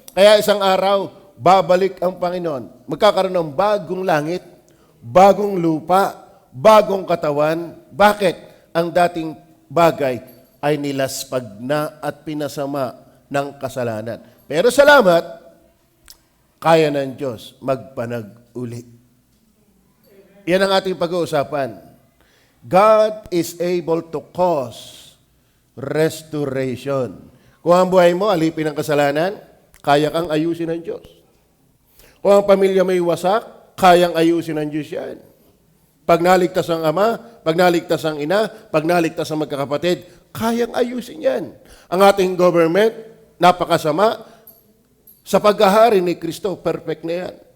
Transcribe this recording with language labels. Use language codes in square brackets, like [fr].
[tl] Kaya isang araw, babalik ang Panginoon. Magkakaroon ng bagong langit, bagong lupa, bagong katawan. Bakit? Ang dating bagay ay nilaspag na at pinasama ng kasalanan. Pero salamat, kaya ng Diyos magpanag-uli. Yan ang ating pag-uusapan. [en] God is able to cause restoration. [tl] Kung ang buhay mo, alipin ng kasalanan, kaya kang ayusin ng Diyos. Kung ang pamilya may wasak, kayang ayusin ng Diyos yan. Pag naligtas ang ama, pag naligtas ang ina, pag naligtas ang magkakapatid, kayang ayusin yan. Ang ating government, napakasama. Sa paghahari ni Kristo, perfect na yan.